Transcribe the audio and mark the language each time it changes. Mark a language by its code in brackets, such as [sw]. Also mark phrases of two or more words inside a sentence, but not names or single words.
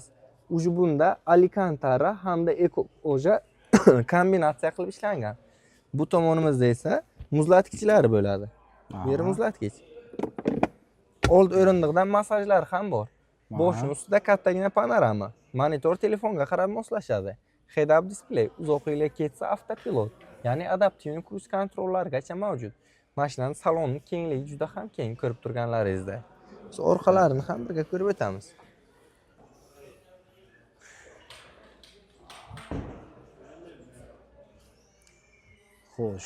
[uz] Uji bunda Alicantara hamda eko koja kombinatsiya qilib ishlangan. Bu tomonimizda esa muzlatgichlar bo'ladi. Bu yer muzlatgich. Old o'rindiqdan masajlar ham bor. Boshning ustida kattagina panorama. Monitor telefonga qarab moslashadi. [en] Head-up display, [uz] uzoq yo'lga ketsa avtopilot, ya'ni adaptiv cruise kontrollargacha mavjud. Mashinaning salonining kengligi juda ham keng, ko'rib turganlaringizda. Biz orqalarini ham birga ko'rib o'tamiz. Xo'sh.